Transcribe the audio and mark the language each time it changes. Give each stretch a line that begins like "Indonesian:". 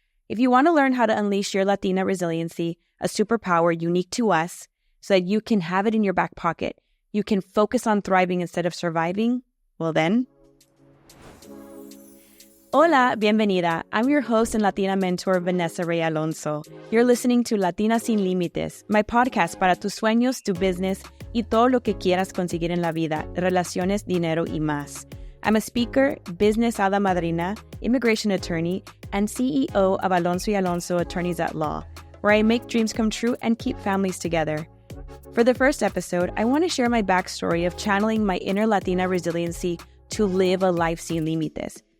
English: If you want to learn how to unleash your Latina resiliency, a superpower unique to us, so that you can have it in your back pocket, you can focus on thriving instead of surviving, well then.
Spanish: Hola, bienvenida.
English: I'm your host and Latina mentor, Vanessa Rae Alonso. You're listening to
Spanish: Latina Sin Límites,
English: my podcast
Spanish: para tus sueños, tu business, y todo lo que quieras conseguir en la vida, relaciones, dinero, y más.
English: I'm a speaker, business
Spanish: hada madrina,
English: immigration attorney, and CEO of Alonso y Alonso Attorneys at Law, where I make dreams come true and keep families together. For the first episode, I want to share my backstory of channeling my inner Latina resiliency to live a life
Spanish: sin límites.